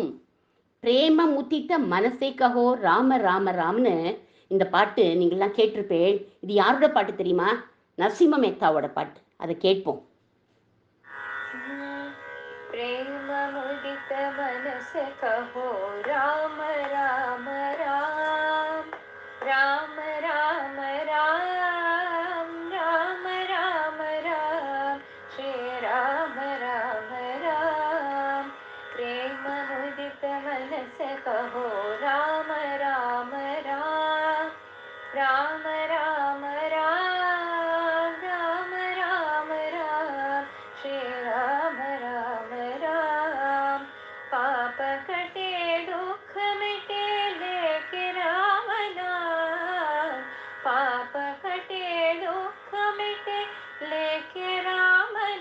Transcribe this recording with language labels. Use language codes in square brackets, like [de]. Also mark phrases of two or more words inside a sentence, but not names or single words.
[hi] प्रेम मुदित मनसे कहो राम राम [ta] ராம்னு இந்த பாட்டு நீங்கள்லாம் கேட்டிருப்பேள். இது யாரோட பாட்டு தெரியுமா? நரசிம்ம மேத்தாவோட பாட்டு. அதை கேட்போம். [hi] प्रेम मुदित मनसे कहो राम राम राम राम राम राम राम राम राम श्री राम राम राम प्रेम मुदित मनसे कहो राम राम राम राम राम राम राम राम राम श्री राम राम राम पाप கटे दुख मिटे लेके राम नाम पाप कटे दुख मिटे लेके राम